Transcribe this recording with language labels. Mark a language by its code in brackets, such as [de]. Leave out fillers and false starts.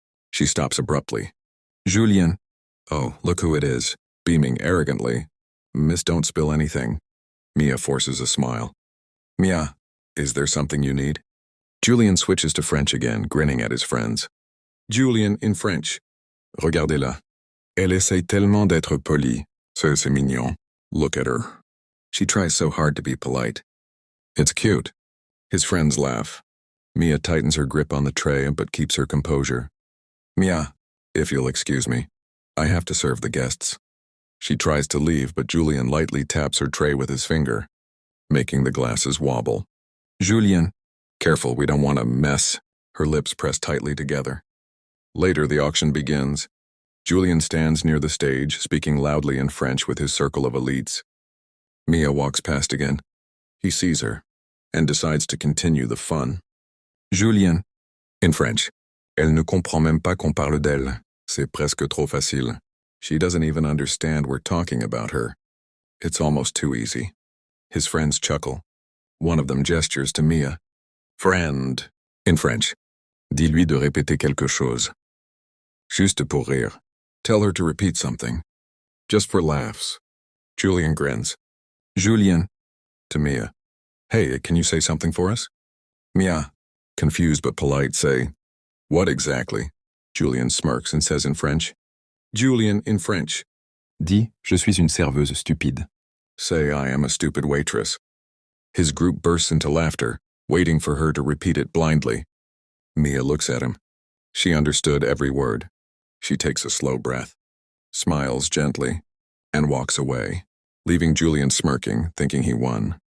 [en] She stops abruptly. Julien. Oh, look who it is. Beaming arrogantly. Miss, don't spill anything. Mia forces a smile. Mia, is there something you need? Julien switches to French again, grinning at his friends. Julien in French. [fr] Regardez-la. Elle essaie tellement d'être polie. C'est mignon. [en] Look at her. She tries so hard to be polite. It's cute. His friends laugh. Mia tightens her grip on the tray but keeps her composure. Mia, if you'll excuse me, I have to serve the guests. She tries to leave, but Julien lightly taps her tray with his finger, making the glasses wobble. Julien, careful, we don't want a mess. Her lips press tightly together. Later, the auction begins. Julien stands near the stage, speaking loudly in French with his circle of elites. Mia walks past again. He sees her, and decides to continue the fun. Julien, in French. [fr] Elle ne comprend même pas qu'on parle d'elle. C'est presque trop facile. [en] She doesn't even understand we're talking about her. It's almost too easy. His friends chuckle. One of them gestures to Mia. Friend, in French. [fr] Dis-lui de répéter quelque chose. Juste pour rire. [en] Tell her to repeat something. Just for laughs. Julien grins. Julien, to Mia. Hey, can you say something for us? Mia, confused but polite, say, what exactly? Julien smirks and says in French. Julien in French. [fr] Dis, je suis une serveuse stupide. [en] Say I am a stupid waitress. His group bursts into laughter, waiting for her to repeat it blindly. Mia looks at him. She understood every word. She takes a slow breath, smiles gently, and walks away, leaving Julien smirking, thinking he won.